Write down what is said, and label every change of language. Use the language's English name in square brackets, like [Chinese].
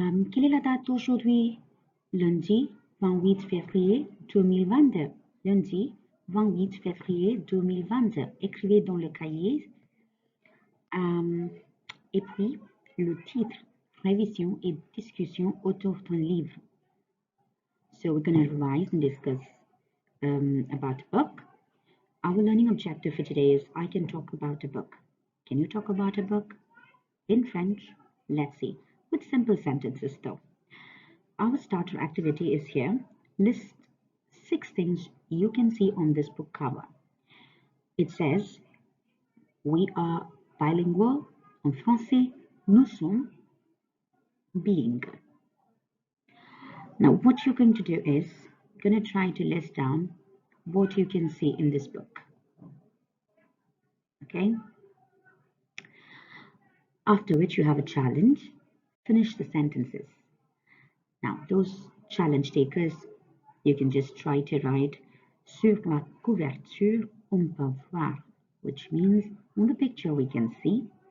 [French] Quelle est la date d'aujourd'hui? Lundi 28 février 2022. Lundi 28 février 2022. Écrivez dans le cahier. Et puis, le titre, révision et discussion autour d'un livre. [English] So we're going to revise and discuss about a book. Our learning objective for today is I can talk about a book. Can you talk about a book? In French, let's see, with simple sentences though. Our starter activity is here. List 6 things you can see on this book cover. It says, we are bilingual. [French] En français, nous sommes bilingues. [English] Now, what you're going to do is, going to try to list down what you can see in this book. Okay? After which you have a challenge. Finish the sentences. Now, those challenge takers, you can just try to write [French] sur la couverture on peut voir, [English] which means on the picture we can see.